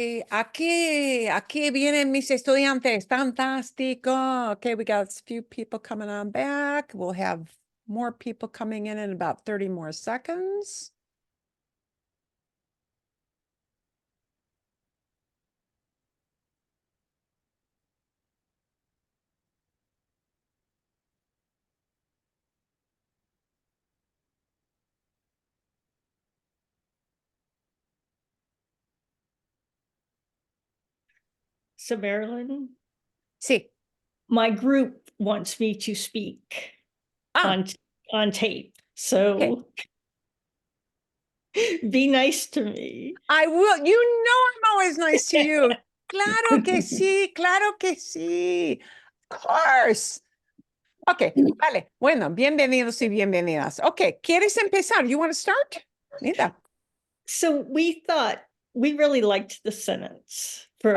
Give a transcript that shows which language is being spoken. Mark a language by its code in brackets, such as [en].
[es] Aquí vienen mis estudiantes. Fantástico. [en] Okay, we got a few people coming on back. We'll have more people coming in about 30 more seconds. So Marilyn, [es] Sí. [en] my group wants me to speak Ah, on tape. So be nice to me. I will. You know I'm always nice to you. [es] Claro que sí, claro que sí. [en] Of course. [es] Okay, vale. Bueno, bienvenidos y bienvenidas. [en] Okay, [es] ¿quieres empezar? [en] You want to start? Linda. So we thought we really liked the sentence for